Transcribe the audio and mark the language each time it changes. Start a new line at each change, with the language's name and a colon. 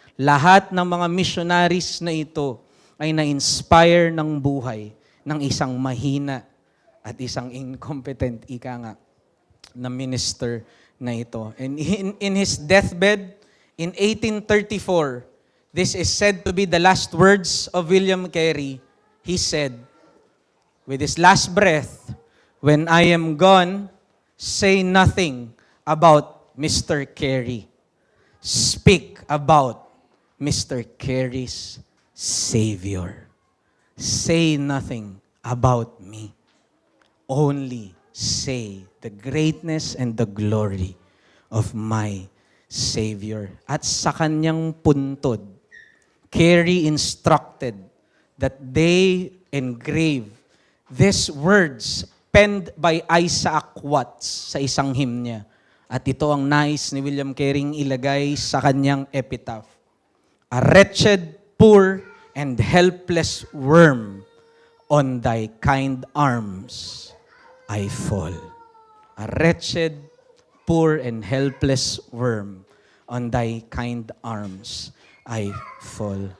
Filipino: Lahat ng mga missionaries na ito ay na-inspire ng buhay ng isang mahina at isang incompetent, ika nga, na minister na ito.
English: And in his deathbed, in 1834, this is said to be the last words of William Carey. He said, with his last breath, "When I am gone, say nothing about Mr. Carey. Speak about Mr. Carey's Savior. Say nothing about me. Only say the greatness and the glory of my Savior."
Filipino: At sa kanyang puntod,
English: Carey instructed that they engrave these words penned by Isaac Watts
Filipino: sa isang hymn niya. At ito ang nais ni William Carey ilagay sa kanyang epitaph.
English: "A wretched, poor, and helpless worm, on thy kind arms I fall." A wretched, poor, and helpless worm, on thy kind arms I fall.